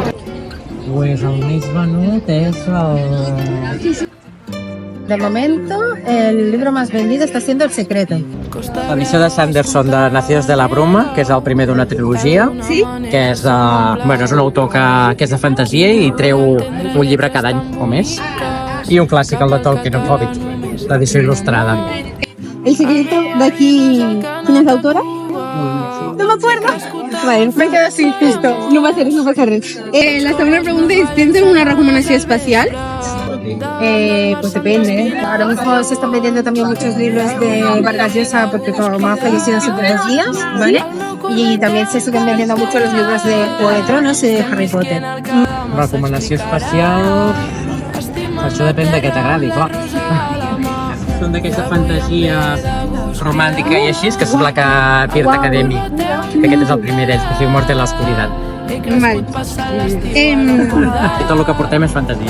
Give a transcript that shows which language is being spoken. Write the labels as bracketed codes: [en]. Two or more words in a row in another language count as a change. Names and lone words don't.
[ca] Pues el més venut es el... [es] De momento, el libro más vendido está siendo El Secreto. [ca] La missió de Sanderson de Nacidos de la Bruma, que és el primer d'una trilogia, Sí? que és, és un autor que és de fantasia i treu un llibre cada any o més. I un clàssic, el de Tolkien, el Hobbit, l'edició il·lustrada. El secreto d'aquí... [es] ¿Quién es la autora? No me acuerdo. Vale, me quedo sin esto. [ca] No pasa res. [es] La segunda pregunta es, ¿tienes alguna recomendación especial? Pues depende. Ahora mismo se están vendiendo también muchos libros de Vargas Llosa porque como ha fallecido hace unos días, ¿vale? Y también se siguen vendiendo mucho los libros de Juego de Tronos y de Harry Potter. [ca] Recomanació especial... Això depèn de què t'agradi, clar. Són d'aquesta fantasia romàntica i així, que sembla que Pirata Academy. Aquest és el primer d'ells, que es diu Mort en l'Oscuritat. Vale. Tot el que portem és fantasia.